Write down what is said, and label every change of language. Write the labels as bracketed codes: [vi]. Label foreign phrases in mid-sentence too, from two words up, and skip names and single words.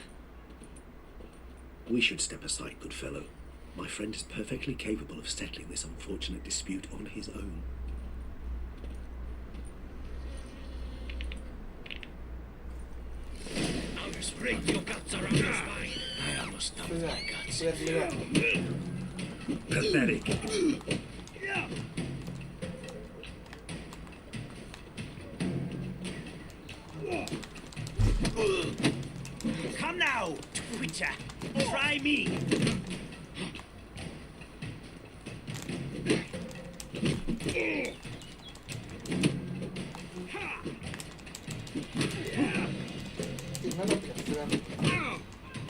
[en] We should step aside, good fellow. My friend is perfectly capable of settling this unfortunate dispute on his own. I'll spray your guts around your spine. I almost [th] เสื้ [en] dumped [th] อ [en] my guts. [th] เสื้อเลือด [en] Pathetic. Come now, Twitcher. Try me. [th] จริงๆน่าจะเปลี่ยนเสื้อ